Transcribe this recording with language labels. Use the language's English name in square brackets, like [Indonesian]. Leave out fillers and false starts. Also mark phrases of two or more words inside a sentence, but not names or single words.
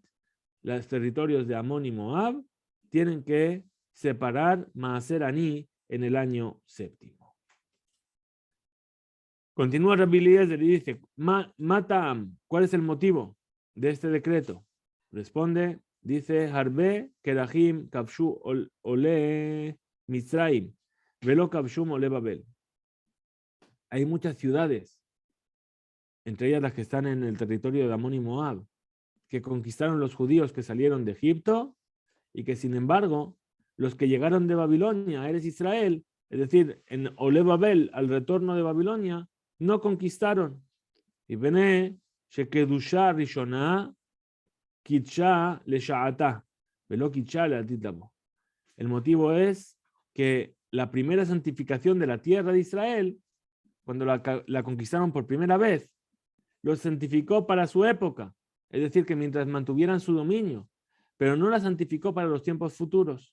[Spanish] Los territorios de Amón y Moab tienen que separar [Hebrew] מעשר עני [Spanish] en el año séptimo. Continúa Rabbi Eliezer y dice, Matam, ¿cuál es el motivo de este decreto? Responde, dice, [Hebrew] הרבה כרכים כבשו עולי מצרים, ולא כבשום עולי בבל. [Spanish] Hay muchas ciudades, entre ellas las que están en el territorio de Amón y Moab, que conquistaron los judíos que salieron de Egipto y que sin embargo los que llegaron de Babilonia, Eres Israel, es decir, en [Hebrew] עולי בבל, [Spanish] al retorno de Babilonia, no conquistaron. [Hebrew] ומנה שקדושה ראשונה קידשה לשעתה ולא קידשה לעתיד לבוא. [Spanish] El motivo es que la primera santificación de la tierra de Israel, cuando la conquistaron por primera vez, los santificó para su época, es decir, que mientras mantuvieran su dominio, pero no la santificó para los tiempos futuros.